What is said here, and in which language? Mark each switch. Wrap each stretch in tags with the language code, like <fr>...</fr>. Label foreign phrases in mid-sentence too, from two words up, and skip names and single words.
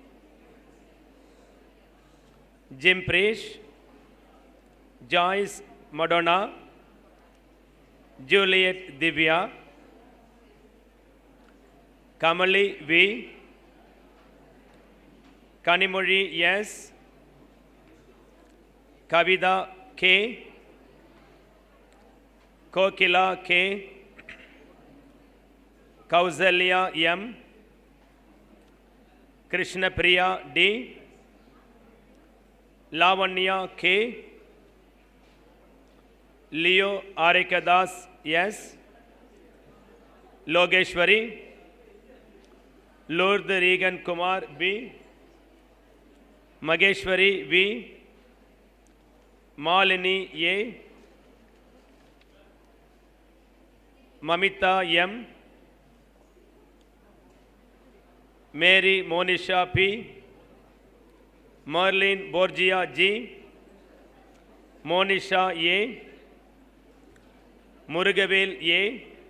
<en>Jim Parish, Joyce Madonna, Juliet Divya, Kamali V, Kanimuri S, Kavida K, Kokila K, Kausalya M, Krishna Priya D, Lavanya K, Leo Arikadas S, Logeshwari, Lourdes Regan Kumar B, Mageshwari V, Malini A, Mamita M, Mary Monisha P, Merlin Borgia G, Monisha A, Murugavel A,</en>